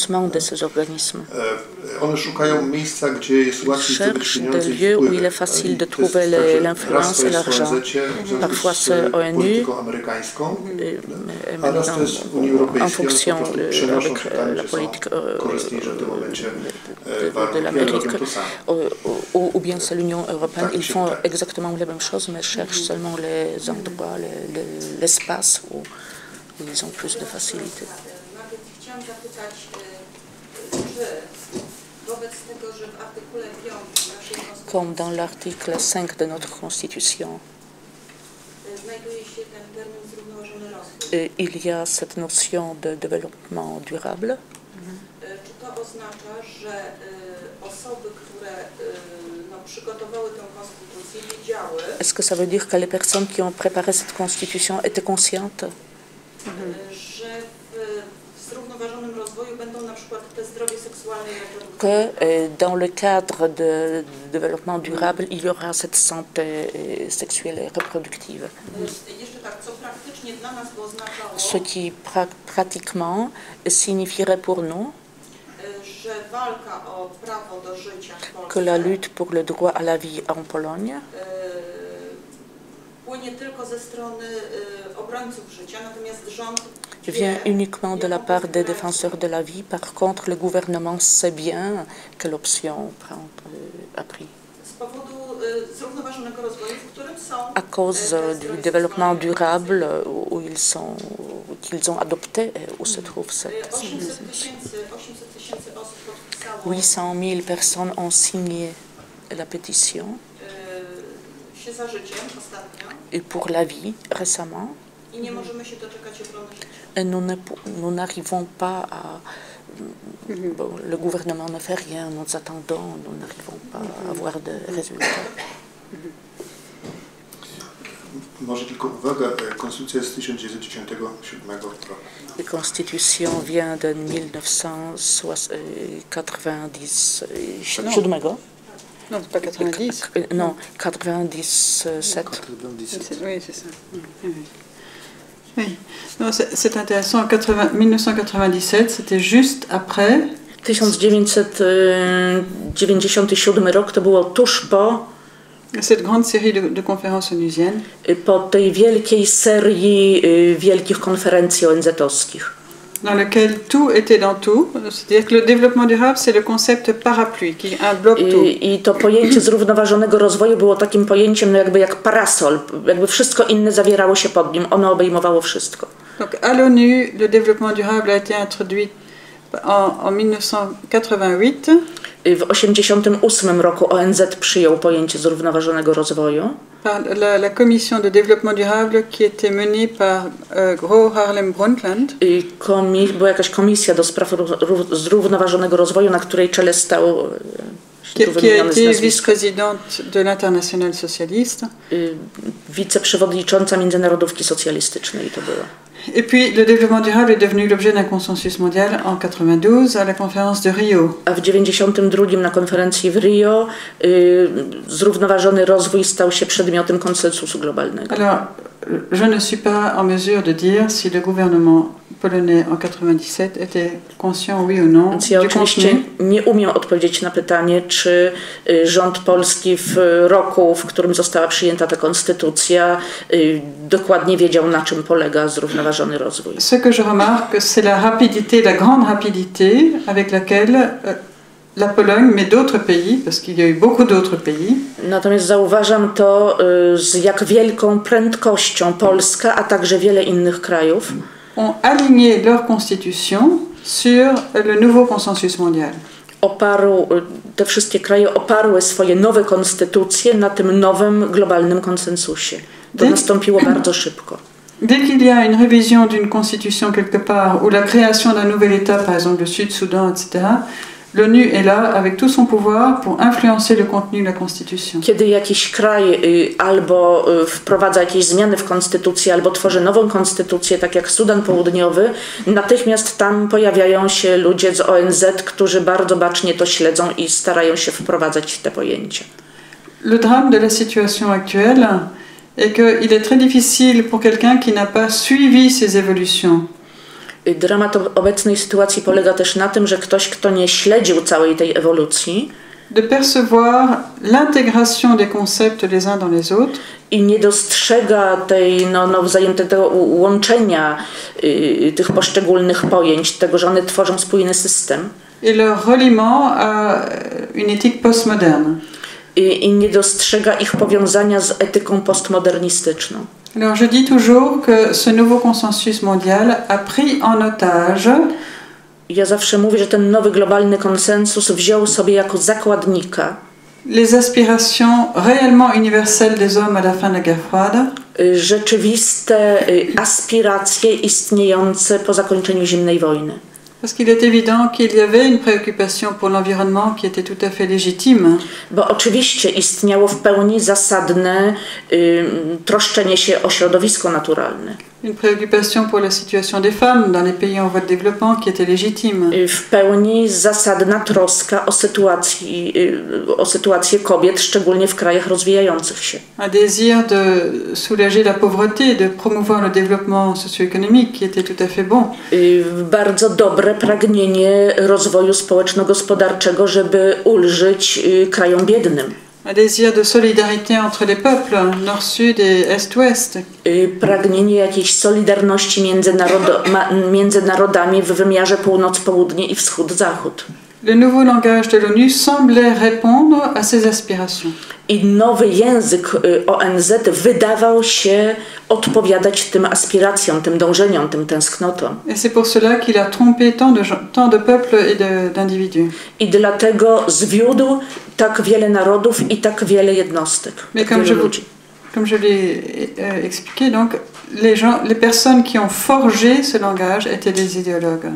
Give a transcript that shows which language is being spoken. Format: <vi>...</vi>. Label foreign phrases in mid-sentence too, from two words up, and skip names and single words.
<pl>One szukają miejsca, gdzie jest łatwiej zdobyć pieniądze i wpływy. Raz to jest w ONZ-cie, w związku z polityką amerykańską, a raz to jest w Unii Europejskiej. One po prostu przenoszą się tam, gdzie są korzystniejsze w tym momencie warunki, ale robią to samo.</pl> <fr>Ou bien c'est l'Union européenne, ils font exactement la même chose, mais cherchent seulement les endroits, l'espace où ils ont plus de facilité.</fr> <pl>Chciałam zapytać, czy wobec tego, że w artykule 5 naszej konstytucji,</pl> <fr>comme dans l'article 5 de notre constitution,</fr> <pl>znajduje się ten termin zrównoważony rozwój.</pl> <fr>Il y a cette notion de développement durable.</fr> <pl>Czy to oznacza, że osoby, które przygotowały tę konstytucję, wiedziały,</pl> <fr>est-ce que ça veut dire que les personnes qui ont préparé cette constitution étaient conscientes,</fr> <pl>że w zrównoważonym rozwoju będą na przykład te zdrowie seksualne i reproduktywne?</pl> <fr>que dans le cadre de développement durable, il y aura cette santé sexuelle et reproductive.</fr> <pl>Jeszcze tak, co praktycznie dla nas by oznaczało,</pl> <fr>Ce qui pratiquement signifierait pour nous</fr> <pl>że walka o prawo do życia w Polsce,</pl> <fr>que la lutte pour le droit à la vie en Pologne</fr> <pl>płynie tylko ze strony obrońców życia, natomiast rząd</pl> <fr>vient uniquement de la part des défenseurs de la vie. Par contre, le gouvernement sait bien quelle option a pris.</fr> <pl>Z powodu zrównoważonego rozwoju, w którym są</pl> <fr>à cause du développement durable qu'ils ont adopté, où se trouve cette...</fr> <pl>800 tysięcy osób podpisało,</pl> <fr>800 000 personnes ont signé la pétition</fr> <pl>się za życiem ostatnio</pl> <fr>et pour la vie récemment.</fr> <pl>I nie możemy się doczekać obrony życia.</pl> <fr>Et nous n'arrivons pas à... Bon, le gouvernement ne fait rien, nous attendons, nous n'arrivons pas à avoir de résultats.</fr> <pl>Może tylko uwaga, konstytucja jest z 1997 roku.</pl> <fr>La Constitution vient de 1997. Non, c'est pas 90. Non, 97. Oui, c'est ça. Oui. Non, c'est intéressant. 1997, c'était juste après.</fr> <pl>1997 rok to było tuż po</pl> <fr>cette grande série de conférences onusiennes.</fr> <pl>Po tej wielkiej serii wielkich konferencji ONZ-owskich.</pl> <fr>Dans lequel tout était dans tout, c'est-à-dire que le développement durable, c'est le concept parapluie qui englobe tout.</fr> <pl>I to pojęcie zrównoważonego rozwoju było takim pojęciem, no jakby jak parasol, jakby wszystko inne zawierało się pod nim, ono obejmowało wszystko.</pl> <fr>Donc à l'ONU, le développement durable a été introduit en 1988.</fr> <pl>W 1988 roku ONZ przyjął pojęcie zrównoważonego rozwoju.</pl> <fr>La commission de développement durable qui était menée par Gro Harlem Brundtland.</fr> <pl>Była jakaś komisja do spraw zrównoważonego rozwoju, na której czele stał</pl> <fr>qui a été vice-présidente de l'Internationale Socialiste.</fr> <pl>Wiceprzewodnicząca Międzynarodówki Socjalistycznej to była.</pl> <fr>Et puis le développement durable est devenu l'objet d'un consensus mondial en 92 à la conférence de Rio.</fr> <pl>A w 92 na konferencji w Rio zrównoważony rozwój stał się przedmiotem konsensusu globalnego.</pl> <fr>Alors, je ne suis pas en mesure de dire si le gouvernement polonais en 97 était conscient, oui ou non,</fr> <pl>Więc ja oczywiście nie umiem odpowiedzieć na pytanie, czy rząd polski w roku, w którym została przyjęta ta konstytucja, dokładnie wiedział, na czym polega zrównoważony rozwój.</pl> <fr>Ce que je remarque, c'est la rapidité, la grande rapidité avec laquelle la Pologne, mais d'autres pays, parce qu'il y a eu beaucoup d'autres pays.</fr> <pl>Natomiast zauważam to, z jak wielką prędkością Polska, a także wiele innych krajów</pl> <fr>ont aligné leur constitution sur le nouveau consensus mondial.</fr> <pl>Te wszystkie kraje oparły swoje nowe konstytucje na tym nowym globalnym konsensusie. To nastąpiło bardzo szybko.</pl> <fr>Dès qu'il y a une révision d'une constitution quelque part, ou la création d'un nouvel État, par exemple le Sud-Soudan, etc., l'ONU est là avec tout son pouvoir pour influencer le contenu de la Constitution.</fr> <pl>Kiedy jakiś kraj albo wprowadza jakieś zmiany w konstytucji, albo tworzy nową konstytucję, tak jak Sudan Południowy, natychmiast tam pojawiają się ludzie z ONZ, którzy bardzo bacznie to śledzą i starają się wprowadzać te pojęcia.</pl> <fr>Le drame de la situation actuelle est qu'il est très difficile pour quelqu'un qui n'a pas suivi ces évolutions.</fr> <pl>Dramat obecnej sytuacji polega też na tym, że ktoś, kto nie śledził całej tej ewolucji,</pl> <fr>de percevoir l'intégration des concepts les uns dans les autres,</fr> <pl>i nie dostrzega tej wzajemnego łączenia tych poszczególnych pojęć, tego, że one tworzą spójny system.</pl> <fr>Et leur reliement à une éthique postmoderne.</fr> <pl>I nie dostrzega ich powiązania z etyką postmodernistyczną.</pl> <fr>Alors je dis toujours que ce nouveau consensus mondial a pris en otage.</fr> <pl>Ja zawsze mówię, że ten nowy globalny konsensus wziął sobie jako zakładnika</pl> <fr>les aspirations réellement universelles des hommes à la fin de la guerre froide.</fr> <pl>Rzeczywiste aspiracje istniejące po zakończeniu zimnej wojny.</pl> <fr>Parce qu'il est évident qu'il y avait une préoccupation pour l'environnement qui était tout à fait légitime.</fr> <pl>Bo oczywiście istniało w pełni zasadne troszczenie się o środowisko naturalne.</pl> <fr>Une préoccupation pour la situation des femmes dans les pays en voie de développement qui était légitime.</fr> <pl>W pełni zasadna troska o sytuację kobiet, szczególnie w krajach rozwijających się.</pl> <fr>Un désir de soulager la pauvreté, de promouvoir le développement socio-économique qui était tout à fait bon.</fr> <pl>Bardzo dobre pragnienie rozwoju społeczno-gospodarczego, żeby ulżyć krajom biednym.</pl> <fr>Un désir de solidarité entre les peuples, nord-sud et est-ouest.</fr> <pl>Pragnienie jakiejś solidarności między narodami w wymiarze północ-południe i wschód-zachód.</pl> <fr>Le nouveau langage de l'ONU semblait répondre à ces aspirations.</fr> <pl>I nowy język ONZ wydawał się odpowiadać tym aspiracjom, tym dążeniom, tym tęsknotom.</pl> <fr>Et c'est pour cela qu'il a trompé tant de peuples et d'individus.</fr> <pl>I dlatego zwiódł tak wiele narodów i tak wiele jednostek.</pl> <fr>Mais comme je l'ai expliqué, donc les personnes qui ont forgé ce langage étaient des idéologues.</fr>